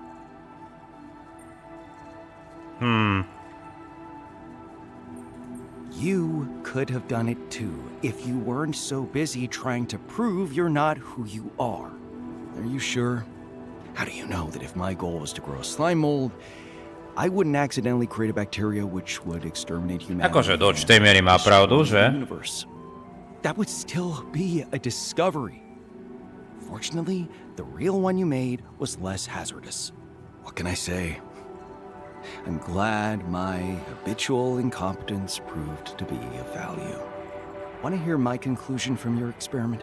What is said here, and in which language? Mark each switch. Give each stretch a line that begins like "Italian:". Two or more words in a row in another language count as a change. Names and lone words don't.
English: You could have done it too if you weren't so busy trying to prove you're not who you are. Are you sure? How do you know that if my goal was to grow a slime mold, I wouldn't accidentally create a bacteria which would exterminate humanity?
Slovak: Akože do určitej miery má pravdu, že?
English: That would still be a discovery. Fortunately, the real one you made was less hazardous. What can I say? I'm glad my habitual incompetence proved to be of value. Want to hear my conclusion from your experiment?